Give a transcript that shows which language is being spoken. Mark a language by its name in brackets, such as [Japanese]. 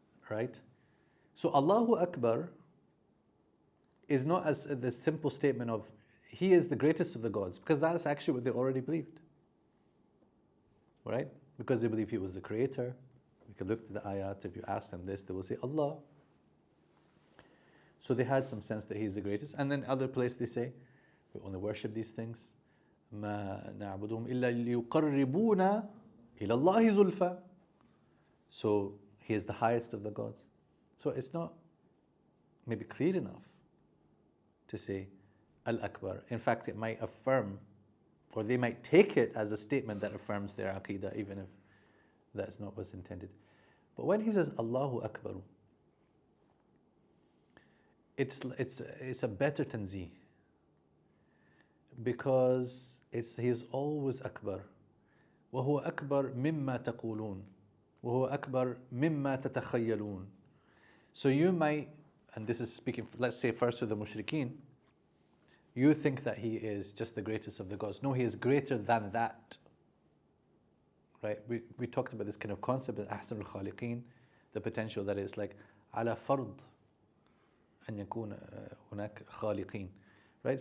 [English] Right? So Allahu Akbar is not as the simple statement of He is the greatest of the gods, because that's actually what they already believed. Right? because they believe he was the creator. We could look to the ayat. If you ask them this, they will say Allah. So they had some sense that he's the greatest. And then other place they say, we only worship these things. [Arabic] ما نعبدهم إلا ليقربونا إلى الله زلفى. [English] So he is the highest of the gods. So it's not maybe clear enough to say Al-Akbar. In fact, it might affirm, or they might take it as a statement that affirms their aqidah, even if that's not what's intended. But when he says Allahu Akbar, it's a better tanzih, because he is always Akbar. [Arabic] وهو أكبر مما تقولون وهو أكبر مما تتخيلون. [English] So you might, and this is speaking, let's say first to the mushrikeen, you think that he is just the greatest of the gods. No, he is greater than that. Right? We talked about this kind of concept of [Arabic] أحسن الخالقين, [English] the potential that is like [Arabic] على فرض أن يكون هناك خالقين. [English] Right?